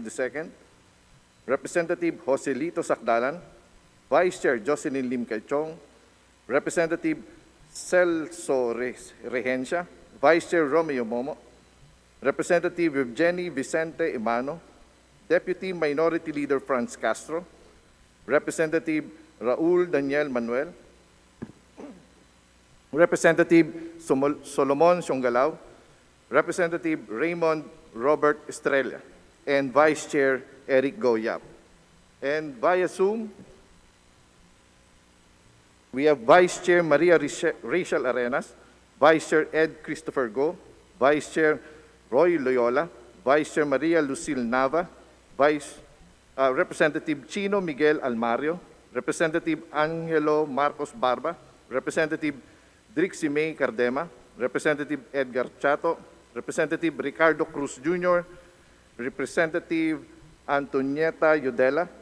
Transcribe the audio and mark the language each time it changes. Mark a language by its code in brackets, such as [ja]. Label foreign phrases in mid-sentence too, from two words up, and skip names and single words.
[en] II, Representative Joselito Sacdalan, Vice Chair Jocelyn Lim Caichong, Representative Celso Regencia, Vice Chair Romeo Momo, Representative Evgeny Vicente Imano, Deputy Minority Leader Franz Castro, Representative Raul Daniel Manuel, Representative Solomon Siongalaw, Representative Raymond Robert Estrella, and Vice Chair Eric Goyap. And via Zoom, we have Vice Chair Maria Rachel Arenas, Vice Chair Ed Christopher Go, Vice Chair Roy Loyola, Vice Chair Maria Lucille Nava, Representative Chino Miguel Almario, Representative Angelo Marcos Barba, Representative Drixie May Cardema, Representative Edgar Chato, Representative Ricardo Cruz Jr., Representative Antonieta Yudela,